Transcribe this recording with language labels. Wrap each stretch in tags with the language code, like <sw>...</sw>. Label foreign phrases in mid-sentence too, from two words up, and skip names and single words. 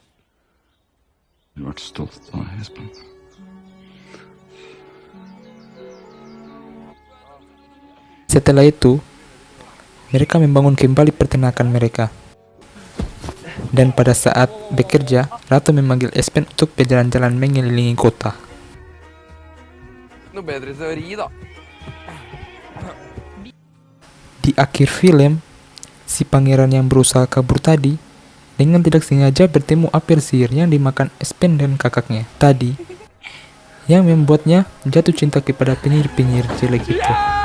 <id>Setelah itu, mereka membangun kembali peternakan mereka. Dan pada saat bekerja, Ratu memanggil Espen untuk berjalan-jalan mengelilingi kota.</id> <no>Noe bedre teori, da.</no> <id>Di akhir film, si pangeran yang berusaha kabur tadi dengan tidak sengaja bertemu apel sihir yang dimakan Espen dan kakaknya tadi, yang membuatnya jatuh cinta kepada penyihir-penyihir jelek itu.</id>